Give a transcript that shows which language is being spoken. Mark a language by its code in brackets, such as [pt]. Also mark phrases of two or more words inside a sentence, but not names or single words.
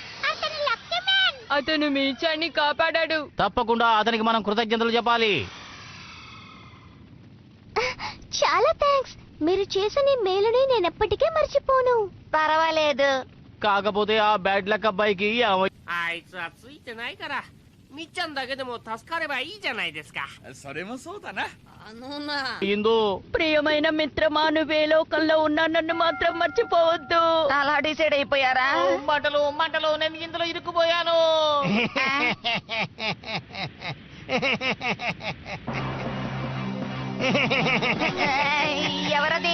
[te] అతను మీచాన్ని కాపాడాడు. తప్పకుండా అతనికి మనం కృతజ్ఞతలు చెప్పాలి. చాలా థ్యాంక్స్. మీరు చేసిన ఈ మేలుని నేను ఎప్పటికీ మర్చిపోను. పర్వాలేదు. కాకపోతే ఆ [en] bad luck [te] అబ్బాయికి [ja] あいつはついてないからみっちゃんだけでも助かればいいじゃないですか。それもそうだな。 [te] ఇందు ప్రియమైన మిత్రమా, నువ్వే లోకంలో ఉన్నా నన్ను మాత్రం మర్చిపోవద్దు. అలా డిసైడ్ అయిపోయారా? మంటలు మంటలు, నేను ఇందులో ఇరుక్కుపోయాను. ఎవరది?